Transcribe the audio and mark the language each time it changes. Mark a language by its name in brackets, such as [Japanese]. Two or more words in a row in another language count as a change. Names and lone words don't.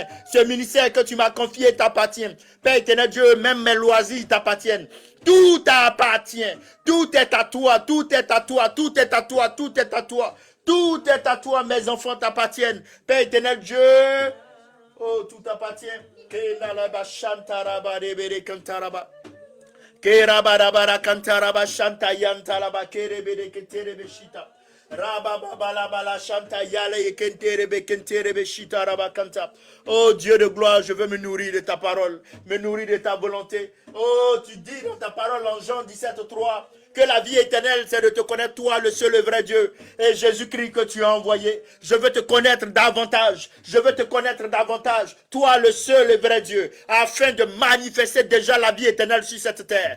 [French] Ce ministère que tu m'as confié t'appartient. Père éternel Dieu, même mes loisirs t'appartiennent. Tout t'appartient. Tout est à toi. Tout est à toi. Tout est à toi. Tout est à toi. Tout est à toi. Mes enfants t'appartiennent. Père éternel Dieu. Oh, tout t'appartient. Kerabarabara kantaraba shanta yantalaba kerebede keterebe shita. Rabababalabala shanta yale kenterebe kenterebe shita rabakanta. Oh Dieu de gloire, je veux me nourrir de ta parole, me nourrir de ta volonté. Oh, tu dis dans ta parole en Jean 17:3 que la vie éternelle, c'est de te connaître toi, le seul et vrai Dieu, et Jésus-Christ que tu as envoyé. Je veux te connaître davantage. Je veux te connaître davantage, toi, le seul et vrai Dieu, afin de manifester déjà la vie éternelle sur cette terre.